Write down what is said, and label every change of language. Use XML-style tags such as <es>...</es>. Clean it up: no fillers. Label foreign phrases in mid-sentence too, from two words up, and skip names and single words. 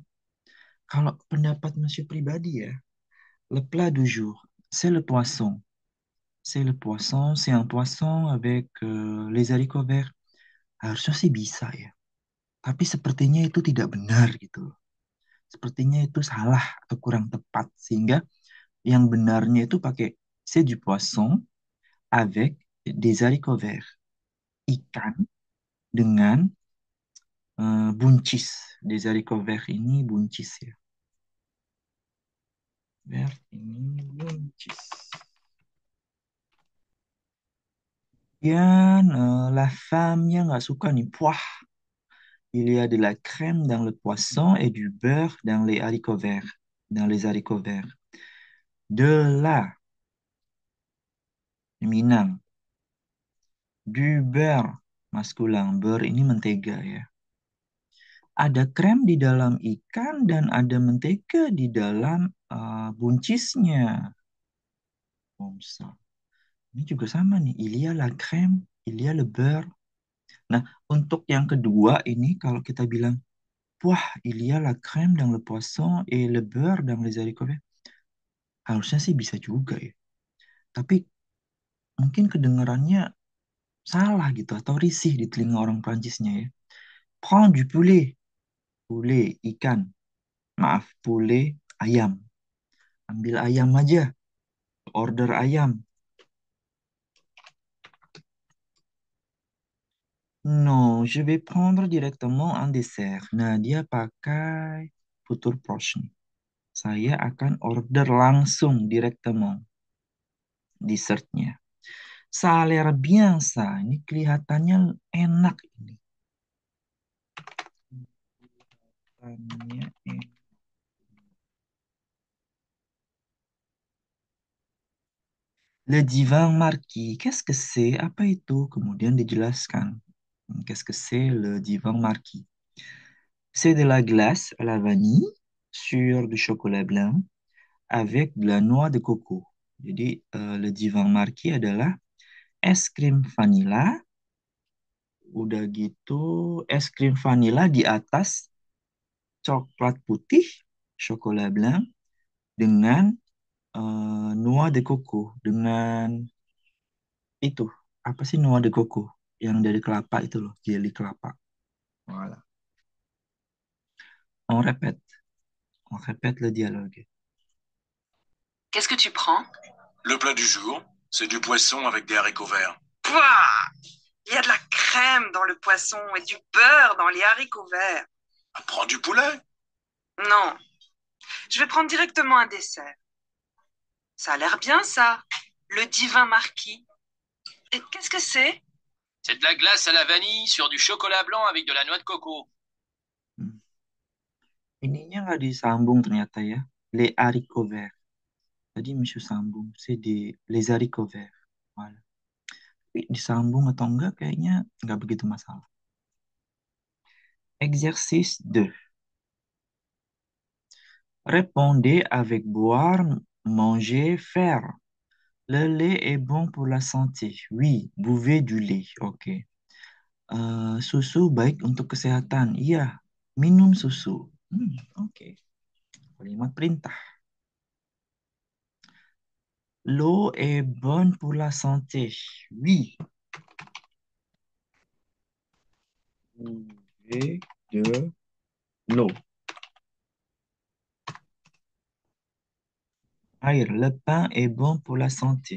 <id>Kalau pendapat monsieur pribadi ya,</id> <fr>le plat du jour, c'est le poisson. C'est le poisson, c'est un poisson avec les haricots verts.</fr> <id>Harusnya sih bisa ya. Tapi sepertinya itu tidak benar gitu loh. Sepertinya itu salah atau kurang tepat. Sehingga yang benarnya itu pakai</id> <fr>c'est du poisson avec des haricots verts.</fr> <id>Ikan dengan buncis.</id> <fr>Des haricots verts</fr> <id>ini buncis ya. Vert ini buncis. Kemudian</id> <fr>la femme-</fr> <id>nya nggak suka nih. Puah.</id> <fr>Il y a de la crème dans le poisson et du beurre dans les haricots verts. Dans les haricots verts. De la Minang. Du beurre maskulin.</fr> <id>Beurre ini mentega ya. Ada krem di dalam ikan dan ada mentega di dalam buncisnya. Omsa. Ini juga sama nih.</id> <fr>Il y a la crème, il y a le beurre.</fr> <id>Nah, untuk yang kedua ini kalau kita bilang, wah,</id> <fr>il y a la crème dans le poisson et le beurre dans les haricots verts.</fr> <id>Harusnya sih bisa juga ya. Tapi mungkin kedengarannya salah gitu atau risih di telinga orang Prancisnya ya.</id> <fr>Prends du poulet. Poulet,</fr> <id>ikan. Maaf, poulet, ayam. Ambil ayam aja. Order ayam.</id> <fr>Non, je vais prendre directement un dessert.</fr> <id>Nah, dia pakai</id> <fr>futur proche</fr> <id>nih. Saya akan order langsung directement dessertnya.</id> <fr>Ça a l'air bien ça.</fr> <id>Ini kelihatannya enak ini. Kelihatannya enak.</id> <fr>Le divin marquis, qu'est-ce que c'est?</fr> <id>Apa itu? Kemudian dijelaskan.</id> <fr>Qu'est-ce que c'est le divin marquis? C'est de la glace à la vanille sur du chocolat blanc avec de la noix de coco.</fr> <id>Jadi</id> <fr>le divin marquis</fr> <id>adalah es krim vanila, udah gitu es krim vanila di atas coklat putih,</id> <fr>chocolat blanc dengan noix de coco,</fr> <id>dengan itu apa sih</id> <fr>noix de coco</fr> <id>yang dari kelapa itu loh, jelly kelapa.</id> <fr>Voilà. On répète, on répète le dialogue. Qu'est-ce que tu prends? Le plat du jour, c'est du poisson avec des haricots verts. Pouah! Il y a de la crème dans le poisson et du beurre dans les haricots verts. Prends du poulet. Non, je vais prendre directement un dessert. Ça a l'air bien, ça. Le divin marquis. Et qu'est-ce que c'est? C'est de la glace à la vanille sur du chocolat blanc avec de la noix de coco.</fr> <id>Ininya nggak disambung ternyata ya.</id> <fr>Les haricots verts.</fr> <id>Tadi Monsieur sambung.</id> <fr>C'est les haricots verts. Voilà.</fr> <id>Tapi disambung atau enggak kayaknya nggak begitu masalah.</id> <fr>Exercice 2. Répondez avec boire, manger, faire. Le lait est bon pour la santé. Oui, buvez du lait.</fr> <id>Oke. Susu baik untuk kesehatan. Iya, minum susu. Oke. Kalimat perintah.</id> <fr>L'eau est bonne pour la santé. Oui. Buvez de l'eau. Air, le pain est bon pour la santé.</fr>